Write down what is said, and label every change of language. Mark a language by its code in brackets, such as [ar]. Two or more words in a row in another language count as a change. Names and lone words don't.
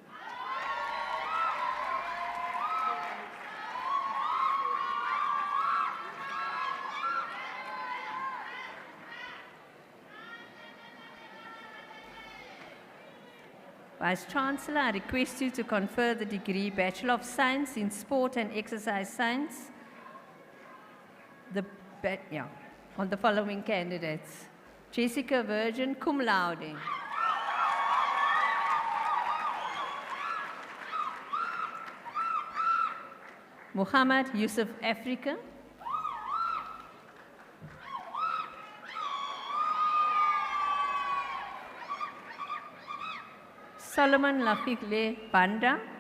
[en] Vice-Chancellor, I request you to confer the degree Bachelor of Science in Sport and Exercise Science on the following candidates. Jessica Virgin, [la] cum laude. [en] Muhammad Yusuf Africa. Solomon Lafikle Banda.